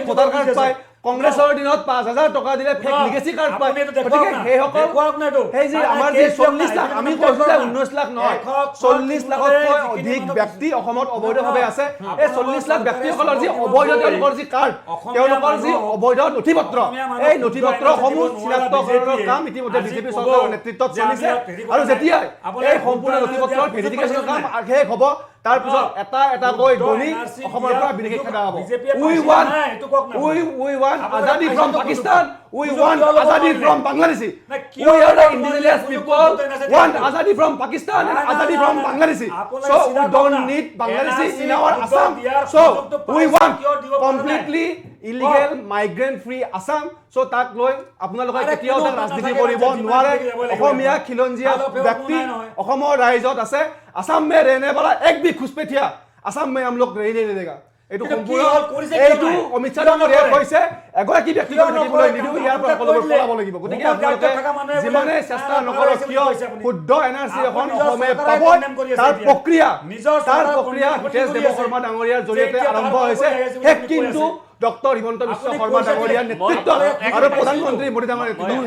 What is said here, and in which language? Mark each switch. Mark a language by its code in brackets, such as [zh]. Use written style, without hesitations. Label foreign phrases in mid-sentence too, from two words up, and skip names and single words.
[as] ভোটাৰ কাৰ্ড পায় কংগ্ৰেছৰ দিনত 5,000 টকা দিলে ফেক লিগেসি কাৰ্ড পায় গতিকে সেইসকল সেই যে আমাৰ যে 40 লাখ আমি কৈছো যে 19 লাখ নহয় 40 লাখতকৈ অধিক ব্যক্তি অসমত অবৈধভাৱে আছে এই 40 লাখ ব্যক্তিসকলৰ যি অবৈধ তেওঁলোকৰ যি কাৰ্ড তেওঁলোকৰ যি অবৈধ নথিপত্ৰ এই নথিপত্ৰসমূহ চিনাক্তকৰণৰ কাম ইতিমধ্যে বিজেপি চৰকাৰৰ নেতৃত্বত চলিছে আৰু যেতিয়া এই সম্পূৰ্ণ নথিপত্ৰৰ ভেৰিফিকেশ্যনৰ কাম শেষ হ'ব তাৰ পিছত এটা কৈ গণি অসমৰ পৰা বিদেশী খেদা হ'ব [en] we want azadi from Pakistan we want azadi from Bangladesh we are the indigenous people want azadi from Pakistan and azadi from Bangladesh so we don't need Bangladesh in our Assam so we want completely illegal migrant free Assam so [as] তাক লৈ আপোনালোকে কেতিয়াও তাক ৰাজনীতি কৰিব নোৱাৰে অসমীয়া খিলঞ্জীয়া ব্যক্তি অসমৰ ৰাইজত আছে [hi] असम में रहने वाला एक भी घुसपैठिया असम में हम लोग रहने नहीं देगा [as] এইটো সম্পূৰ্ণ এইটো অমিত শ্বাহ ডাঙৰীয়া কৈছে এগৰাকী ব্যক্তিগত থাকিবলৈ নিদিও ইয়াৰ পৰা সকলোবোৰ পলাব লাগিব গতিকে আপোনালোকে যিমানে চেষ্টা নকৰক কিয় শুদ্ধ এনআৰচি এখন অসমে পাব তাৰ প্ৰক্ৰিয়া হিতেশ দেৱ শৰ্মা ডাঙৰীয়াৰ জৰিয়তে আৰম্ভ হৈছে শেষ কিন্তু ডক্টৰ হিমন্ত বিশ্ব শৰ্মা ডাঙৰীয়াৰ নেতৃত্বত আৰু প্ৰধানমন্ত্ৰী মোদী ডাঙৰীয়াৰ নেতৃত্বত